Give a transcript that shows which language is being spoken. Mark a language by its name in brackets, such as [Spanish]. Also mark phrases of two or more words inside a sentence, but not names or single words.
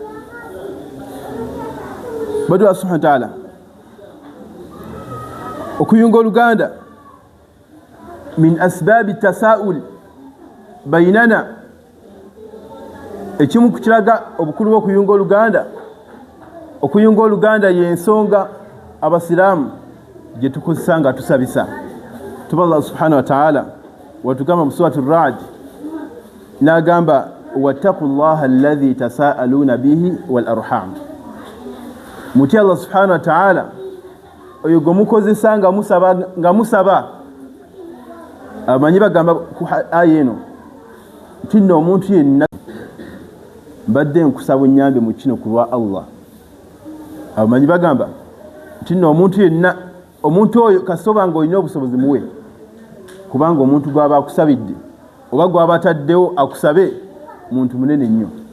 [Ganda] Bado [Arabic] الله سبحانه وتعالى [Ganda] okuyunga Oluganda [Arabic] من أسباب التساؤل بيننا, [Ganda] ekimu kukiraga obukulu bw'okuyunga Oluganda. Okuyunga Oluganda y'ensonga abasiraamu gye tukozesa nga tusabisa. Tuba [Arabic] الله سبحانه وتعالى [Ganda] watugamba mu [Arabic] سورة الرعد [Ganda] n'agamba [Arabic] واتقوا الله الذي تساءلون به والأرحام, [Ganda] mutya [Arabic] الله سبحانه وتعالى [Ganda] oyo gwe mukozesa nga musaba. Abamanyi bagamba ku aya eno nti nno omuntu yenna mbadde nkusaba nnyambe mu kino ku lwa Allah. Abamanyi bagamba nti nno omuntu oyo kasoba ng'olina obusobozi muwe, kubanga omuntu gw'aba akusabidde oba gw'aba ataddewo akusabe muntu munene nnyo.